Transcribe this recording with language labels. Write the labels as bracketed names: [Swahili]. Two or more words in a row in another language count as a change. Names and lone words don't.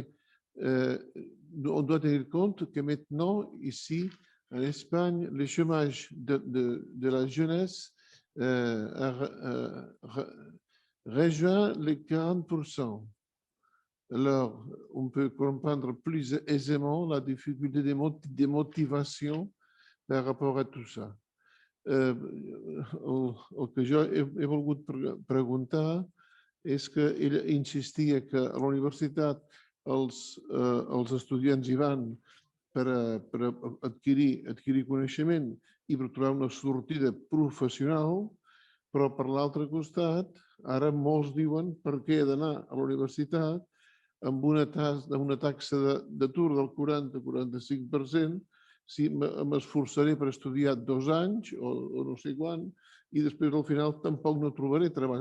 [French] On doit tenir compte que maintenant, ici, en Espagne, le chômage de la jeunesse rejoint les 40%. Alors, on peut comprendre plus aisément la difficulté de motivation par rapport à tout ça. [Catalan] O que jo he volgut preguntar és que ell insistia que a la universitat els estudiants hi van per adquirir coneixement i per trobar una sortida professional, però per l'altre costat, ara molts diuen per què he d'anar a la universitat amb una taxa d'atur del 40-45%, si m'esforçaré per estudiar 2 anys o no sé quan, i després al final tampoc no trobaré treball.